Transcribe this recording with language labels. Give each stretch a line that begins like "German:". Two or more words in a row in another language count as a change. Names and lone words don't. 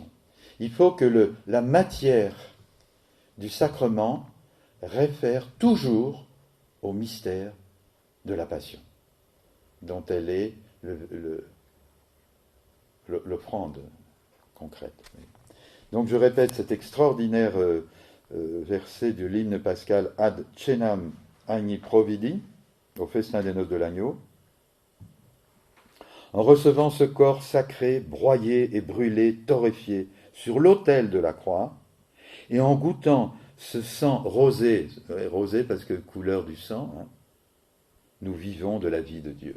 French: Il faut que la matière du sacrement réfère toujours au mystère de la passion, dont elle est l'offrande concrète. Donc je répète cet extraordinaire verset de l'hymne pascal
Latin: Ad cenam agni providi,
French: au festin des noces de l'agneau. En recevant ce corps sacré, broyé et brûlé, torréfié, sur l'autel de la croix, et en goûtant ce sang rosé, rosé parce que couleur du sang, hein, nous vivons de la vie de Dieu.